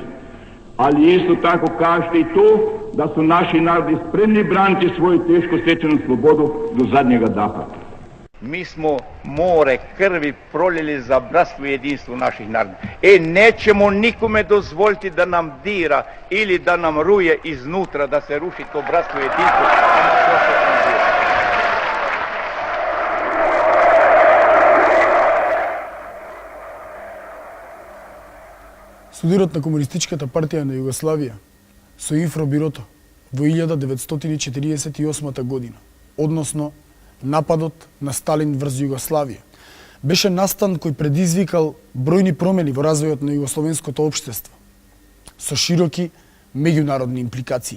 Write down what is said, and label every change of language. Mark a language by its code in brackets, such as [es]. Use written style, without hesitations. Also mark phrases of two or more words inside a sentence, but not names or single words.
[hr] Ali isto tako kažete i to da su naši narodi spremni braniti svoju teško stečenu slobodu do zadnjega daha. Mi smo more krvi proljeli za bratstvo i jedinstvo naših naroda. Nećemo nikome dozvoliti da nam dira ili da nam ruje iznutra, da se ruši to bratstvo i jedinstvo. [mk] Судирот на Комунистичката партија на Југославија со Инфробирото во 1948 година, односно нападот на Сталин врз Југославија, беше настан кој предизвикал бројни промени во развојот на југословенското општество, со широки меѓународни импликации.